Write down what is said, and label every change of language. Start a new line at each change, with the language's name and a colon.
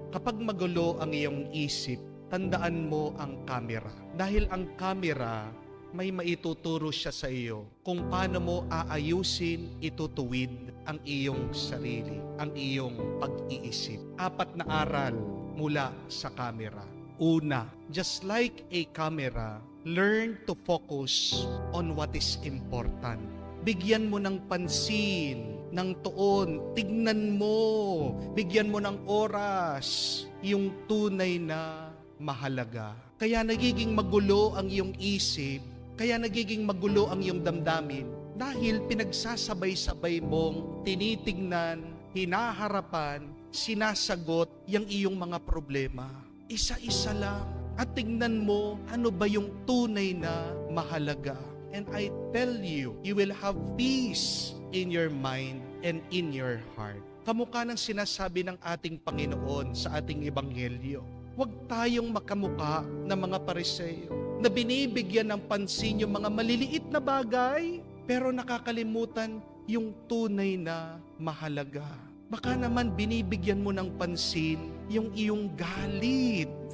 Filipino: Kapag magulo ang iyong isip, tandaan mo ang camera. Dahil ang camera, may maituturo siya sa iyo kung paano mo aayusin, itutuwid ang iyong sarili, ang iyong pag-iisip. 4 na aral mula sa camera. Una,
English: just like a camera, learn to focus on what is important.
Filipino: Bigyan mo ng pansin, ng tuon, tignan mo, bigyan mo ng oras, yung tunay na mahalaga. Kaya nagiging magulo ang iyong isip, kaya nagiging magulo ang iyong damdamin dahil pinagsasabay-sabay mong tinitingnan, hinaharapan, sinasagot yung iyong mga problema. Isa-isa lang at tingnan mo ano ba yung tunay na mahalaga.
English: And I tell you, you will have peace in your mind and in your heart.
Filipino: Kamukha ng sinasabi ng ating Panginoon sa ating Ebanghelyo. Huwag tayong makamukha ng mga Pariseo na binibigyan ng pansin yung mga maliliit na bagay, pero nakakalimutan yung tunay na mahalaga. Baka naman binibigyan mo ng pansin yung iyong galit.